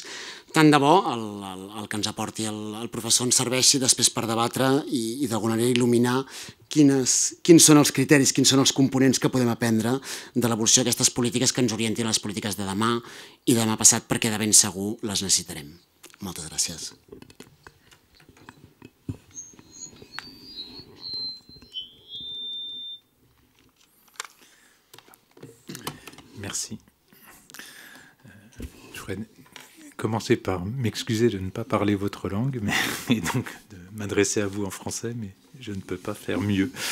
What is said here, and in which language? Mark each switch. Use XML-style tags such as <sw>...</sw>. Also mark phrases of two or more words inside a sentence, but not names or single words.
<ca>Tant de bo el que ens aporti el professor ens serveixi després per debatre i d'alguna manera il·luminar quins són els criteris, quins són els components que podem aprendre de l'evolució d'aquestes polítiques que ens orientin a les polítiques de demà i demà passat, perquè de ben segur les necessitarem. Moltes gràcies.</ca> <fr>Merci. Je voudrais commencer par m'excuser de ne pas parler votre langue, et donc de m'adresser à vous en français, mais je ne peux pas faire mieux.</fr>